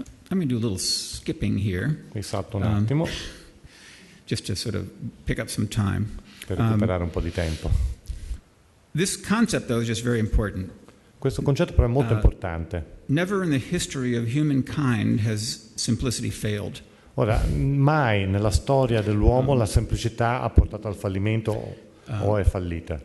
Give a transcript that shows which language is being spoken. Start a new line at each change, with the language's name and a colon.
English: Let me do a little skipping here.
Italian: Qui salto un attimo
English: just to sort of pick up some time.
Italian: Per recuperare un po' di tempo.
English: This concept, though, is just very important.
Italian: Questo concetto però è molto importante.
English: Never in the history of humankind has simplicity failed.
Italian: Ora, mai nella storia dell'uomo la semplicità ha portato al fallimento o è fallita.